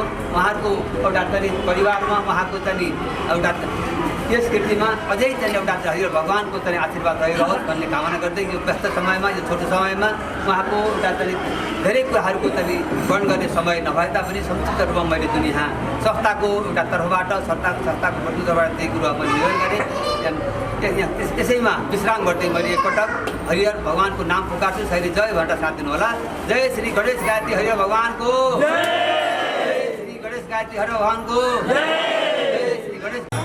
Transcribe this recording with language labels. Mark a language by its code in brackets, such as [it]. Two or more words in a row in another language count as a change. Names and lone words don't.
[ne] उहाँहरूको एउटा चाहिँ परिवारमा उहाँको चाहिँ एउटा यस कृतिमा अझै चाहिँ एउटा हरिहर भगवान्को चाहिँ आशीर्वाद रहिरहोस् भन्ने कामना गर्दै यो व्यस्त समयमा यो छोटो समयमा उहाँको एउटा चाहिँ धेरै कुराहरूको चाहिँ वर्णन गर्ने समय नभए तापनि संक्षिप्त रूपमा मैले जुन यहाँ संस्थाको एउटा तर्फबाट संस्थाको प्रतिनिधिबाट त्यही कुरो मैले निवेदन गरेँ। त्यसैमा विश्राम गर्दै मैले एकपटक हरिहर भगवान्को नाम पुकार्छु। शैली जय भनेर साथ दिनुहोला। जय श्री गणेश गायत्री हरिहर भगवान्को, श्री गणेश गायत्री हरिहर भगवान्को, जय श्री गणेश।